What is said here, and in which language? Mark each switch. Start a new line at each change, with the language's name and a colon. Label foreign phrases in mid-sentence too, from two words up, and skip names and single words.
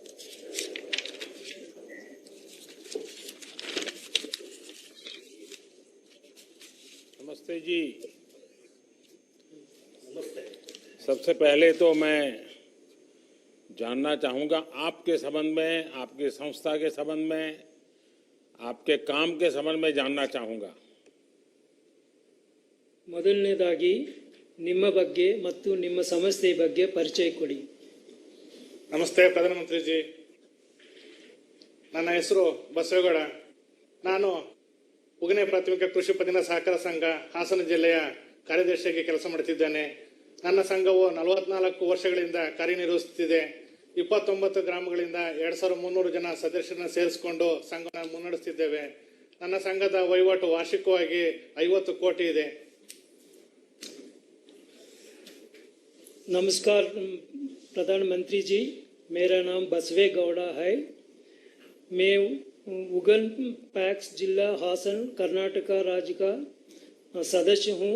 Hindi: नमस्ते जी। सबसे पहले तो मैं जानना चाहूंगा आपके संबंध में, आपकी संस्था के संबंध में, आपके काम के संबंध में जानना चाहूंगा।
Kannada: ಮೊದಲನೇದಾಗಿ ನಿಮ್ಮ ಬಗ್ಗೆ ಮತ್ತು ನಿಮ್ಮ ಸಂಸ್ಥೆ ಬಗ್ಗೆ ಪರಿಚಯ ಕೊಡಿ. ನಮಸ್ತೆ ಪ್ರಧಾನಮಂತ್ರಿ ಜಿ, ನನ್ನ ಹೆಸರು ಬಸವೇಗೌಡ. ನಾನು ಉಗನೆ ಪ್ರಾಥಮಿಕ ಕೃಷಿ ಪತ್ತಿನ ಸಹಕಾರ ಸಂಘ ಹಾಸನ ಜಿಲ್ಲೆಯ ಕಾರ್ಯದರ್ಶಿಯಾಗಿ ಕೆಲಸ ಮಾಡುತ್ತಿದ್ದೇನೆ. ನನ್ನ ಸಂಘವು 44 ವರ್ಷಗಳಿಂದ ಕಾರ್ಯನಿರ್ವಹಿಸುತ್ತಿದೆ. 29 ಗ್ರಾಮಗಳಿಂದ 2300 ಜನ ಸದಸ್ಯರನ್ನು ಸೇರಿಸಿಕೊಂಡು ಸಂಘವನ್ನು ಮುನ್ನಡೆಸುತ್ತಿದ್ದೇವೆ. ನನ್ನ ಸಂಘದ ವಹಿವಾಟು ವಾರ್ಷಿಕವಾಗಿ 50 ಕೋಟಿ ಇದೆ.
Hindi: नमस्कार प्रधानमंत्री जी, मेरा नाम बसवे गौड़ा है। मैं उगन पैक्स जिला हासन कर्नाटक राज्य का सदस्य हूँ।